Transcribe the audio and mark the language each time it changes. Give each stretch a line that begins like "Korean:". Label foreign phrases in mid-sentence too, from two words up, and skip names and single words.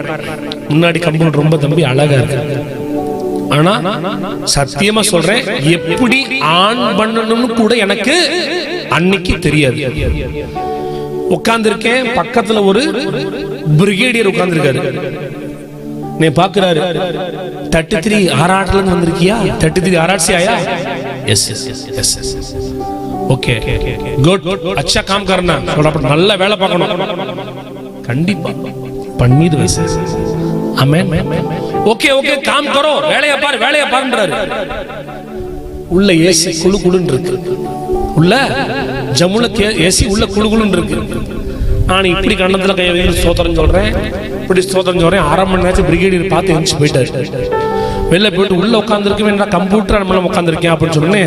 Tamil: முன்னாடி கம்ப்யூட்டர் ரொம்ப தம்பி அழகா இருக்கு. ஆனா சத்தியமா சொல்றேன், எப்படி ஆன் பண்ணணும்னு கூட எனக்கு அன்னைக்கு தெரியாது. உட்கார்ந்திருக்கேன், பக்கத்துல ஒரு பிரிகேடியர் உட்கார்ந்திருக்காரு. நீ பாக்குறாரு, 33 ஆராட்ல வந்திருக்கியா?
English: 33 ஆராட்
Hindi: से आया?
English: yes yes yes. okay good,
Hindi: अच्छा काम करना.
Tamil: நல்ல வேலை பார்க்கணும், கண்டிப்பா பண்ணிடுவேன் சார்.
Hindi: ஆமென்.
English: okay okay
Hindi: काम करो,
Tamil: வேலைய பாருன்றாரு. உள்ள ஏசி குளு குளுன்னு இருக்கு, உள்ள ஜம்முல ஏசி உள்ள குளு குளுன்னு இருக்கு. நான் இப்படி கண்ணத்துல கையை வச்சு ஸ்தோத்திரம் சொல்றேன், இப்படி ஸ்தோத்திரம் சொல்றேன். 1/2 மணி நேரத்துக்கு பிரிகேடியர் பார்த்து எழுந்து போயிட்டாரு. வெளில போயிட்டு உள்ள உட்காந்துருக்கேன், கம்ப்யூட்டர் நம்ம உட்காந்துருக்கேன் அப்படின்னு சொன்னேன்.